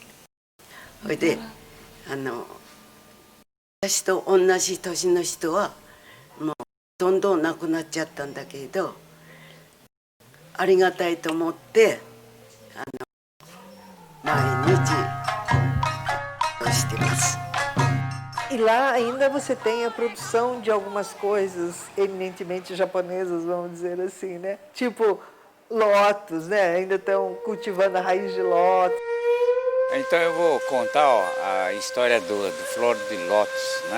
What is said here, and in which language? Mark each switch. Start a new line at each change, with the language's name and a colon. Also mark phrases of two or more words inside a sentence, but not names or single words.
Japanese: それで私と同じ年の人はもうどんどん亡くなっちゃったんだけど、ありがたいと思って毎日してます。
Portuguese: E lá ainda você tem a produção de algumas coisas eminentemente japonesas, vamos dizer assim, né? Tipo lótus, né? Ainda estão cultivando a raiz de lótus. Então eu vou contar a história do flor de lótus, né?